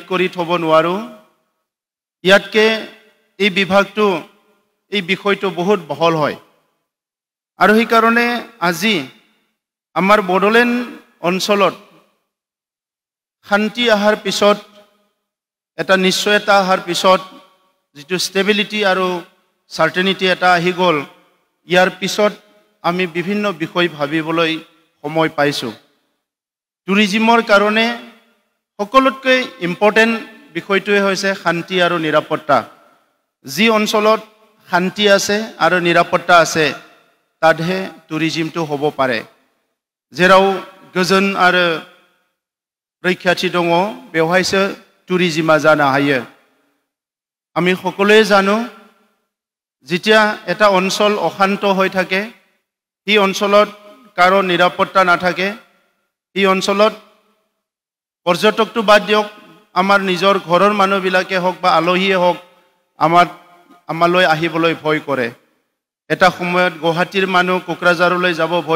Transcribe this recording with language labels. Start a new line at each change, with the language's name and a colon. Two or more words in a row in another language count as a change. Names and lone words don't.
Assamese: কৰি থব নোৱাৰো ইয়াতকে এই বিভাগটো এই বিষয়টো বহুত বহল হয় আৰু সেই কাৰণে আজি আমাৰ বড়োলেণ্ড অঞ্চলত শান্তি আহাৰ পিছত এটা নিশ্চয়তা আহাৰ পিছত যেটো ষ্টেবিলিটি আৰু সাৰ্টেনিটি এটা আহি গ'ল ইয়াৰ পিছত আমি বিভিন্ন বিষয় ভাবিবলৈ সময় পাইছো টুৰিজিমৰ কাৰণে সকলোতকৈ ইম্পৰ্টেন্ট বিষয়টোৱে হৈছে শান্তি আৰু নিৰাপত্তা যি অঞ্চলত শান্তি আছে আৰু নিৰাপত্তা আছে তাতহে টুৰিজিমটো হ'ব পাৰে যেৰাও
Bodo: गोजोन आरो रैखाथि दङ बेवहायसो टुरिजिमा जानो हायो
Assamese: আমি সকলোৱে জানো যেতিয়া এটা অঞ্চল অশান্ত হৈ থাকে এই অঞ্চলত কাৰো নিৰাপত্তা নাথাকে এই অঞ্চলত পৰ্যটকটো বাদ দিয়ক আমাৰ নিজৰ ঘৰৰ মানুহবিলাকে হওক বা আলহীয়ে হওক আমালৈ আহিবলৈ ভয় কৰে এটা সময়ত গুৱাহাটীৰ মানুহ কোকৰাঝাৰলৈ যাব ভয়